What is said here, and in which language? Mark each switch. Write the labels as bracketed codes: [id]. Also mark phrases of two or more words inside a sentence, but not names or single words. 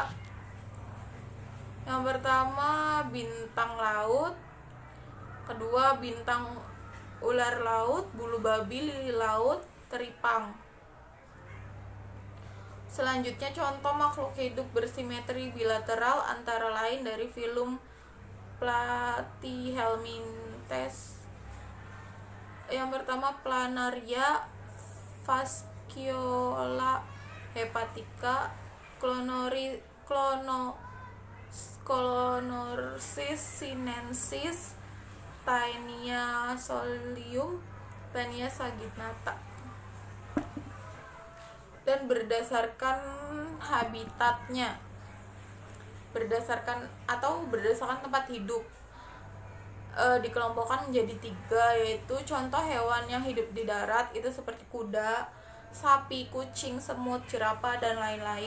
[id] Yang pertama bintang laut, kedua bintang ular laut, bulu babi, lili laut, teripang. Selanjutnya contoh makhluk hidup bersimetri bilateral antara lain dari filum Platyhelminthes. Yang pertama Planaria, Fasciola hepatica, Clonorsis sinensis, Taenia solium, Taenia saginata. Dan berdasarkan habitatnya, berdasarkan tempat hidup, dikelompokkan menjadi 3, yaitu contoh hewan yang hidup di darat itu seperti kuda, sapi, kucing, semut, jerapah, dan lain-lain.